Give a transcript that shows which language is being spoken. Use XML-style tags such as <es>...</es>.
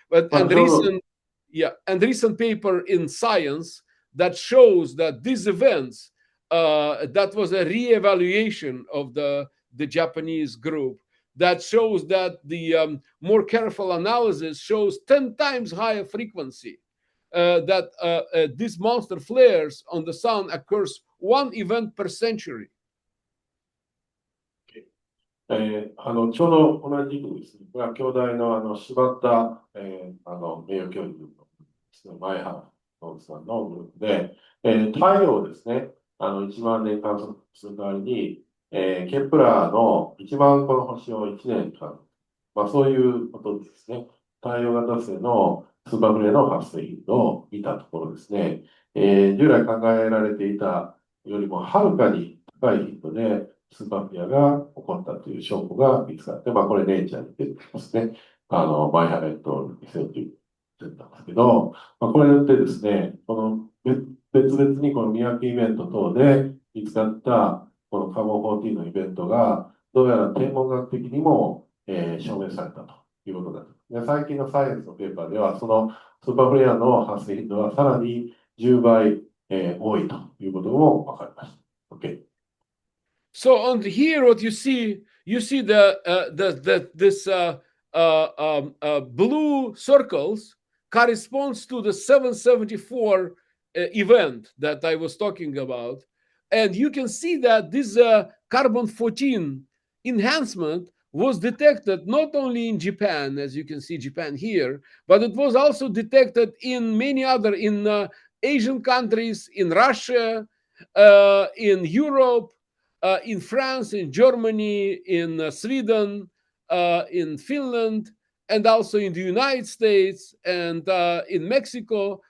<en>And recent paper in Science that shows that these events, that was a re-evaluation of the Japanese group, that shows that the more careful analysis shows 10 times higher frequency. That these monster flares on the sun occurs one event per century.</en> <ja>ちょうど同じ時期ですね、これは京大の柴田、名誉教授の前原さんのグループで、太陽をですね、1万年観測する代わりに、ケプラーの1万個の星を1年間、そういうことですね、太陽型星のスーパーフレアの発生頻度を見たところですね、従来考えられていたよりもはるかに高い頻度でスーパーフレアが起こったという証拠が見つかって、これネイチャーに出てますね。マイハレット2000という出たんですけど、これによってですね、この別々にこの見分けイベント等で見つかったこのカーボン14のイベントが、どうやら天文学的にも、証明されたということだと。で、最近のサイエンスのペーパーでは、そのスーパーフレアの発生頻度はさらに10倍、多いということも分かりました。 OK。</ja> <en>So on here, what you see this blue circles corresponds to the 774 event that I was talking about. And you can see that this carbon-14 enhancement was detected not only in Japan, as you can see Japan here, but it was also detected in many other, in Asian countries, in Russia, in Europe, in France, in Germany, in Sweden, in Finland, and also in the United States and in Mexico.</en>